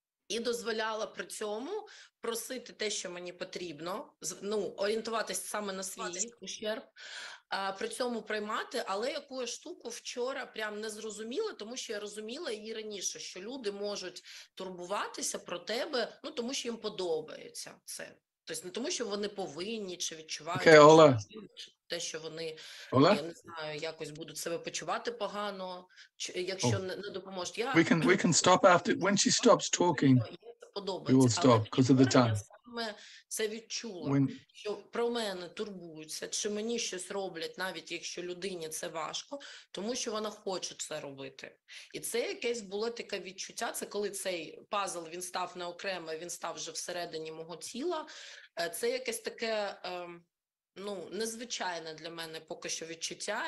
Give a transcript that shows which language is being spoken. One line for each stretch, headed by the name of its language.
Ukrainian: і дозволяла при цьому просити те, що мені потрібно, орієнтуватись саме на свій ущерб, при цьому приймати, але яку штуку вчора прям не зрозуміла, тому що я розуміла її раніше, що люди можуть турбуватися про тебе, тому що їм подобається це. Тобто не тому, що вони повинні чи відчувають те, що вони, я не знаю, якось будуть себе почувати погано, якщо не допоможуть.
English: We can stop after, when she stops talking, we will stop because of the time.
Ukrainian: Саме це відчула, що про мене турбуються, чи мені щось роблять, навіть якщо людині це важко, тому що вона хоче це робити. І це якесь було таке відчуття, це коли цей пазл, він став не окремо, він став вже всередині мого тіла, це якесь таке, незвичайне для мене поки що відчуття.